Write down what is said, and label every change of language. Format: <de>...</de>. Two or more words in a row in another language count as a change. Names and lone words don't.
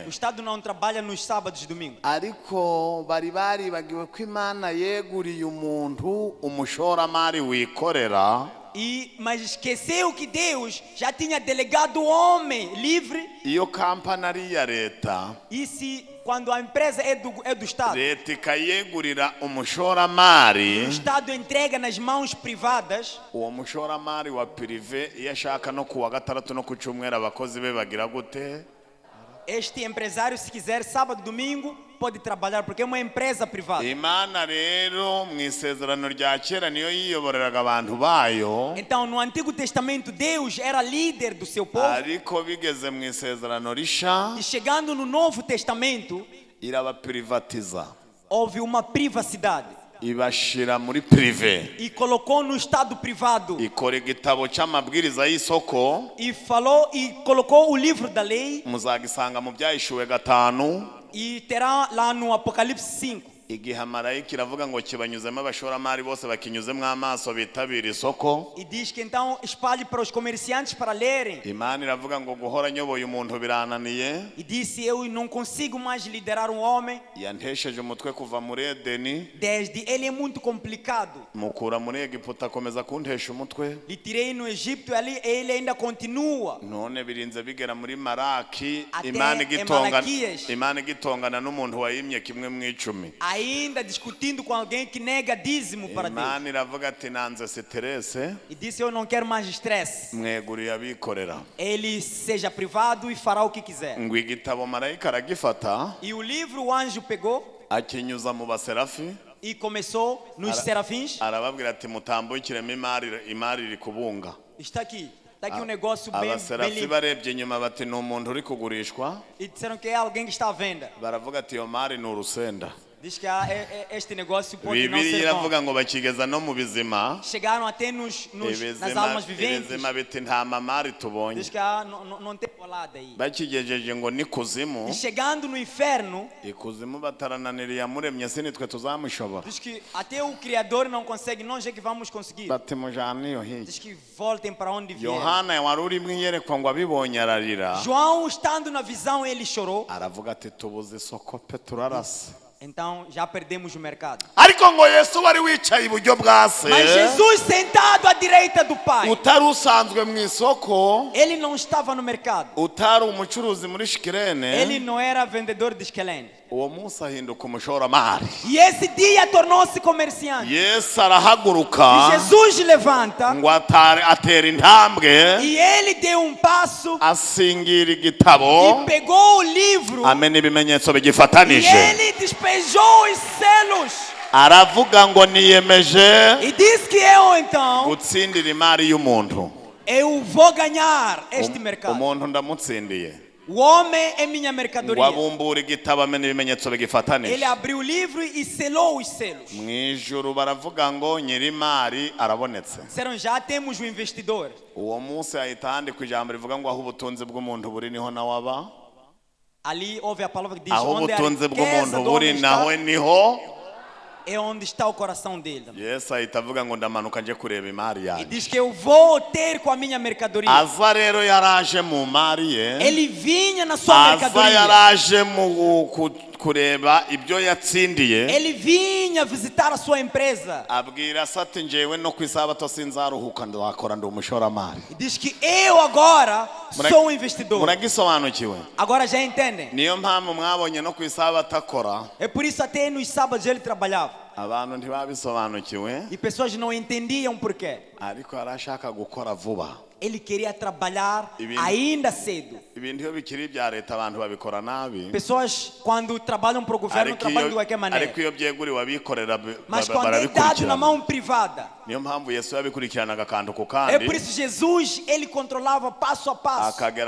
<pt>O Estado não trabalha nos sábados e domingos.</pt> <rw>Ariko bari baribagiwe ko Imana yeguriye umuntu umushoramari wikorera.</rw> <pt>Mas esqueceu que Deus já tinha delegado o homem livre.</pt> <rw>Iyo kampani ari iya leta.</rw> <pt>E se quando a empresa é do Estado,</pt> <rw>leta ikayegurira umushoramari,</rw> <pt>o Estado entrega nas mãos privadas.</pt> <rw>Uwo mushoramari wa prive iyo ashaka no kuwa gatandatu no ku cyumweru abakozi be bagira gute?</rw> <pt>Este empresário, se quiser, sábado, domingo, pode trabalhar, porque é uma empresa privada.</pt> <rw>Imana rero mu isezerano rya kera niyo yiyoboreraga abantu bayo.</rw> <pt>Então, no Antigo Testamento, Deus era líder do seu povo.</pt> <rw>Ariko bigeze mu isezerano risha,</rw> <pt>e chegando no Novo Testamento,</pt> <rw>irabapirivatiza.</rw> <pt>Houve uma privacidade.</pt> <rw>Ibashira muri prive.</rw> <pt>E colocou no estado privado.</pt> <rw>Ikora igitabo cy'amabwiriza y'isoko.</rw> <pt>E falou e colocou o livro da lei.</pt> <rw>Muzagisanga mu Byahishuwe 5.</rw> <pt>E terá lá no Apocalipse 5.</pt> <rw>Igihe marayika iravuga ngo kibanyuzemo abashoramari bose bakinyuzemo amaso bitabira isoko.</rw> <pt>E diz que então espalhe para os comerciantes para lerem.</pt> <rw>Imana iravuga ngo guhora nyoboye umuntu birananiye.</rw> <pt>E disse: eu não consigo mais liderar um homem.</pt> <rw>Yantesheje umutwe kuva muri Edeni.</rw> <pt>Desde ele é muito complicado.</pt> <rw>Mukura muri Egiputa akomeza kuntesha umutwe.</rw> <pt>Lhe tirei no Egito, ali ele ainda continua.</pt> <rw>None birinze bigera muri Maraki.</rw> <pt>Até</pt> <rw>Imana igitongana n'umuntu wayimye kimwe mu 10.</rw> <pt>Ainda discutindo com alguém que nega dízimo para Deus.</pt> <rw>Imana iravuga ati nanze stress.</rw> <pt>E disse: eu não quero mais estresse.</pt> <rw>Mweguriye abikorera.</rw> <pt>Ele seja privado e fará o que quiser.</pt> <rw>Ngo igitabo marayika aragifata.</rw> <pt>E o livro o anjo pegou.</pt> <rw>Akinyuza mu baserafi.</rw> <pt>E começou nos serafins.</pt> <rw>Arababwira ati mutambukiremo imari iri kubunga.</rw> <pt>Está aqui um negócio bem limpo.</pt> <rw>Barebye inyuma bati ni umuntu uri kugurishwa.</rw> <pt>E disseram que é alguém que está à venda.</pt> <rw>Baravuga ati iyo mari ni urusenda.</rw> <pt>Diz que este negócio pode não ser</pt> <rw>Biblia iravuga ngo bakigeza no mu bizima.</rw> <pt>Chegaram até nas almas viventes.</pt> <rw>Ibizima biti nta mamari tubonye.</rw> <pt>Diz que não tem colada aí.</pt> <rw>Bakigejeje ngo ni kuzimu.</rw> <pt>E chegando no inferno.</pt> <rw>Ikuzimu batarananiriye yamuremye se nitwe tuzamushobora.</rw> <pt>Diz que até o Criador não consegue, nós é que vamos conseguir.</pt> <rw>Bati mujane yo hirya.</rw> <pt>Diz que voltem para onde vieram.</pt> <rw>Yohana wari uri mwiyerekwa ngo abibonye ararira.</rw> <pt>João, estando na visão, ele chorou.</pt> <rw>Aravuga ati tubuze isoko pe turarase.</rw> <pt>Então já perdemos o mercado.</pt> <rw>Ariko ngo Yesu wari wicaye iburyo bwa se.</rw> <pt>Mas Jesus sentado à direita do Pai.</pt> <rw>Utari usanzwe mu isoko.</rw> <pt>Ele não estava no mercado.</pt> <rw>Utari umucuruzi muri Shikirene.</rw> <pt>Ele não era vendedor de Shikirene.</pt> <rw>Uwo munsi ahinduka umushoramari.</rw> <pt>E esse dia tornou-se comerciante.</pt> <rw>Yesu arahaguruka.</rw> <pt>E Jesus levanta.</pt> <rw>Ngo atera intambwe.</rw> <pt>E ele deu um passo.</pt> <rw>Asingira igitabo.</rw> <pt>E pegou o livro.</pt> <rw>Amena ibimenyetso bigifatanije.</rw> <pt>E ele despejou os selos.</pt> <rw>Aravuga ngo niyemeje.</rw> <pt>E disse que eu então.</pt> <rw>Gutsindira imari y'umuntu.</rw> <pt>Eu vou ganhar este mercado.</pt> <rw>Umuntu ndamutsindiye.</rw> <pt>O homem é minha mercadoria.</pt> <rw>Wabumbura igitabo amena ibimenyetso bigifatanije.</rw> <pt>Ele abriu o livro e selou os selos.</pt> <rw>Mwijuru baravuga ngo nyirimari arabonetse.</rw> <pt>Disseram já temos o investidor.</pt> <rw>Uwo munsi ahita handikwa ijambo rivuga ngo aho ubutunzi bw'umuntu buri niho nawe aba.</rw> <pt>Ali houve a palavra que diz</pt> <rw>aho</rw> <pt>onde</pt> <rw>ubutunzi bw'umuntu buri naho niho.</rw> <pt>É onde está o coração dele.</pt> <rw>Yesu ahita avuga ngo ndamanuka nje kureba imari yanjye.</rw> <pt>E diz que eu vou ter com a minha mercadoria.</pt> <rw>Aza rero yaraje mu mari ye.</rw> <pt>Ele vinha na sua mercadoria.</pt> <rw>Aza yaraje mu kureba ibyo yatsindiye.</rw> <pt>Ele vinha visitar a sua empresa.</pt> <rw>Abwira ati njewe no ku isabato sinzaruhuka ndakora ndi umushoramari.</rw> <pt>E diz que eu agora sou um investidor.</pt> <rw>Muragisobanukiwe?</rw> <pt>Agora já entendem?</pt> <rw>Niyo mpamvu mwabonye no ku isabato akora.</rw> <pt>É por isso até nos sábados ele trabalhava.</pt> <rw>Abantu ntibabisobanukiwe.</rw> <pt>E pessoas não entendiam por quê.</pt> <rw>Ariko arashaka gukora vuba.</rw> <pt>Ele queria trabalhar ainda cedo. Pessoas, quando trabalham para o governo, trabalham de qualquer maneira. Mas quando é dado na mão privada, é por isso Jesus, ele controlava passo a passo.</pt>